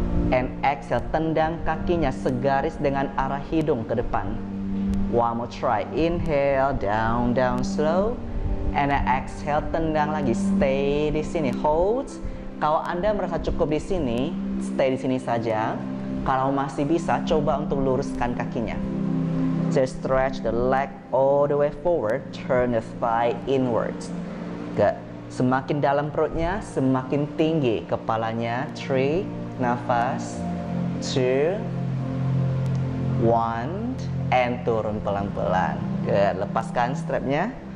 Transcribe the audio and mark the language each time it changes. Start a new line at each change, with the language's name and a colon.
Indonesian: And exhale, tendang kakinya segaris dengan arah hidung ke depan.
English: One more try. Inhale, down, down, slow. And exhale,
Indonesian: tendang lagi. Stay di sini.
English: Hold.
Indonesian: Kalau Anda merasa cukup di sini, stay di sini saja. Kalau masih bisa, coba untuk luruskan kakinya.
English: So stretch the leg all the way forward, turn the thigh inwards. Good.
Indonesian: Semakin dalam perutnya, semakin tinggi kepalanya. 3, nafas. 2, 1, and turun pelan-pelan. Good. Lepaskan strapnya.